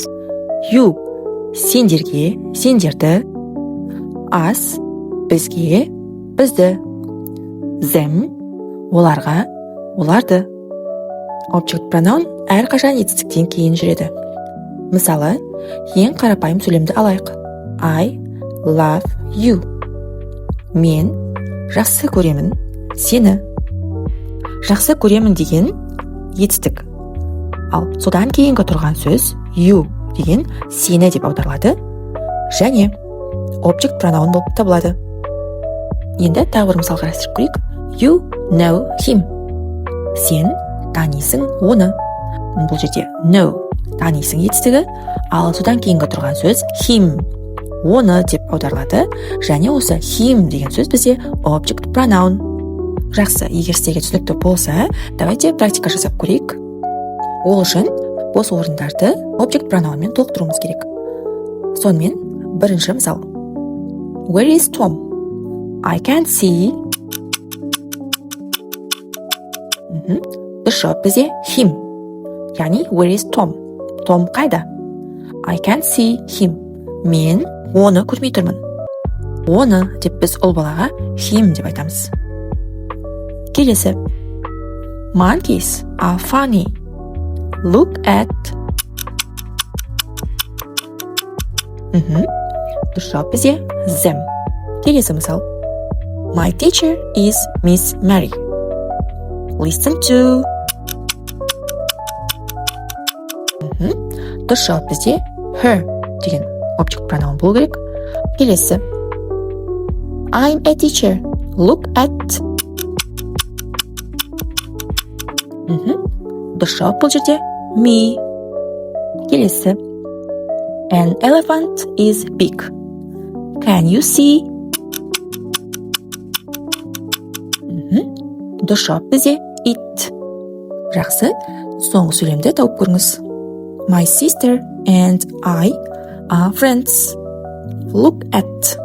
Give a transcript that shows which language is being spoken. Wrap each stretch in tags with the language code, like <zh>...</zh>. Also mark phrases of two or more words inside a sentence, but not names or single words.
<kk>You, сендерге, сендерді. Us, бізге, бізді. Them, оларға, оларды.</kk> <en>Object pronoun</en> <kk>әрқашан етістіктен кейін жүреді. Мысалы, ең қарапайым сөйлемді алайық.</kk> <en>I love you.</en> <kk>Мен жақсы көремін сені. Жақсы көремін деген етістік. Ал содан кейінгі тұрған сөз you деген сені деп аударылады және</kk> <en>object pronoun</en> <kk>болып табылады. Енді тағы бір мысал қарастырып көрейік.</kk> <en>You know him.</en> <kk>Сен танисың оны. Бұл жерде know танисың етістігі, ал содан кейінгі тұрған сөз him, оны деп аударылады және осы him деген сөз бізде</kk> <en>object pronoun.</en> <kk>Жақсы, егер сіздерге түсінікті болса, давайте практика жасап көрейік. Ол үшін бос орындарды</kk> <en>object pronounмен</en> <kk>толықтыруымыз керек. Сонымен бірінші мысал.</kk> <en>Where is Tom? I can't see.</en> <kk>Дұрыс жауап бізде him.</kk> <en>Яғни where is Tom?</en> <kk>Том қайда?</kk> <en>I can't see him.</en> <kk>Мен оны көрмей тұрмын. Оны деп біз ұл балаға him деп айтамыз. Келесі.</kk> <en>Monkeys are funny. Look at.</en> <kk>Дұрыс жауап бізде them. Келесі мысал.</kk> <en>My teacher is Miss Mary. Listen to.</en> <kk>Дұрыс жауап бізде her деген</kk> <en>object pronoun</en> <kk>болу керек. Келесі.</kk> <en>I'm a teacher. Look at.</en> <kk>Дұрыс жауап бұл жерде me. Келесі.</kk> <en>An elephant is big. Can you see?</en> <kk>Дұрыс жауап бізде it. Жақсы, соңғы сөйлемді тауып көріңіз.</kk> <en>My sister and I are friends. Look at.</en>